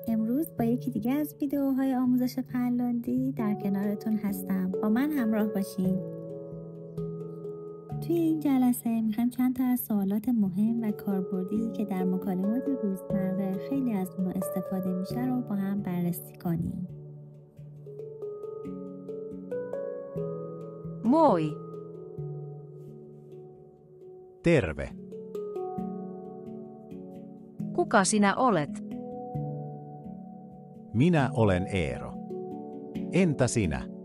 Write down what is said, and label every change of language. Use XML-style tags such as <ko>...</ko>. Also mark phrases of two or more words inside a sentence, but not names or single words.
<fa>امروز با یکی دیگه از ویدیوهای آموزش فنلاندی در کنارتون هستم. با من همراه باشین. توی این جلسه میخوایم چند تا از سوالات مهم و کاربردی که در مکالمات روزمره خیلی از اونو استفاده میشه رو با هم بررسی کنیم.</fa> <fi>Moi, Terve. kuka sinä olet? Minä olen Eero. Entä sinä?</fi>